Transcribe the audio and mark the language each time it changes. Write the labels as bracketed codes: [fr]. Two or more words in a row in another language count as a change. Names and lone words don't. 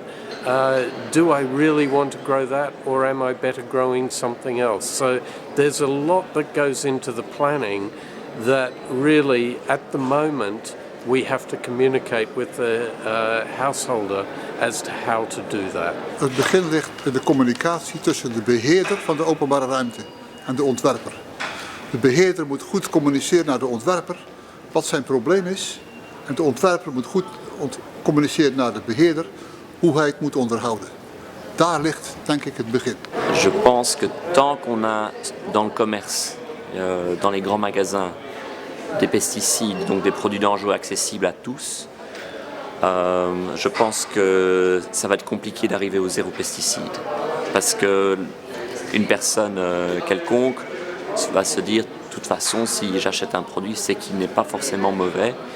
[en] Do I really want to grow that, or am I better growing something else? So there's a lot that goes into the planning that really, at the moment, we have to communicate with the householder as to how to do that. [nl] Het begin ligt in de communicatie tussen de beheerder van de openbare ruimte en de ontwerper. De beheerder moet goed communiceren naar de ontwerper wat zijn probleem is. En de ontwerper moet goed communiceren naar de beheerder hoe hij het moet onderhouden. Daar ligt, denk ik, het begin. [fr] Je pense que tant qu'on a dans le commerce, dans les grands magasins, des pesticides, donc des produits dangereux accessibles à tous, je pense que ça va être compliqué d'arriver au zéro pesticide. Parce qu'une personne quelconque va se dire, de toute façon, si j'achète un produit, c'est qu'il n'est pas forcément mauvais.